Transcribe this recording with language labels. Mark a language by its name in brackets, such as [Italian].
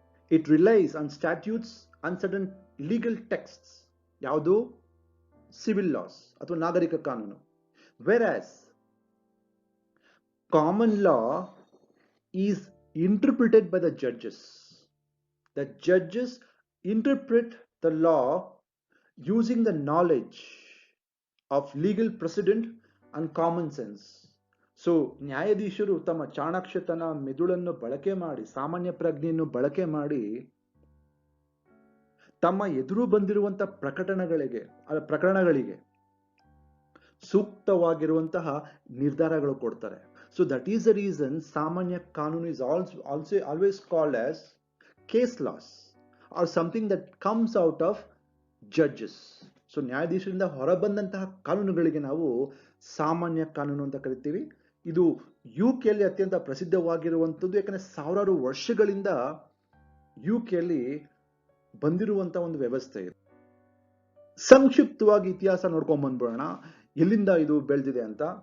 [English] It relies on statutes on certain legal texts. [Kannada] ಯಾವುದು? [English] civil laws [Kannada] ಅಥವಾ ನಾಗರಿಕ ಕಾನೂನು. [English] Whereas common law is interpreted by the judges. The judges interpret the law using the knowledge of legal precedent and common sense. [Kannada] So ನ್ಯಾಯಾಧೀಶರು ತಮ್ಮ ಚಾಣಾಕ್ಷತನ, ಮೆದುಳನ್ನು ಬಳಕೆ ಮಾಡಿ, ಸಾಮಾನ್ಯ ಪ್ರಜ್ಞೆಯನ್ನು ಬಳಕೆ ಮಾಡಿ, ತಮ್ಮ ಎದುರು ಬಂದಿರುವಂತಹ ಪ್ರಕರಣಗಳಿಗೆ ಸೂಕ್ತವಾಗಿರುವಂತಹ ನಿರ್ಧಾರಗಳು ಕೊಡ್ತಾರೆ. [English] So that is the reason [Kannada] ಸಾಮಾನ್ಯ ಕಾನೂನು [English] is also always called as case laws or something that comes out of judges. [Kannada] So ನ್ಯಾಯಾಧೀಶರಿಂದ ಹೊರಬಂದಂತಹ ಕಾನೂನುಗಳಿಗೆ ನಾವು ಸಾಮಾನ್ಯ ಕಾನೂನು ಅಂತ ಕರಿತೀವಿ. ಇದು UK ಯಲ್ಲಿ ಅತ್ಯಂತ ಪ್ರಸಿದ್ಧವಾಗಿರುವಂಥದ್ದು. ಯಾಕಂದ್ರೆ ಸಾವಿರಾರು ವರ್ಷಗಳಿಂದ UK ಯಲ್ಲಿ ಬಂದಿರುವಂತಹ ಒಂದು ವ್ಯವಸ್ಥೆ ಇದೆ. ಸಂಕ್ಷಿಪ್ತವಾಗಿ ಇತಿಹಾಸ ನೋಡ್ಕೊಂಡ್ ಬಂದ್ಬಿಡೋಣ, ಎಲ್ಲಿಂದ ಇದು ಬೆಳೆದಿದೆ ಅಂತ.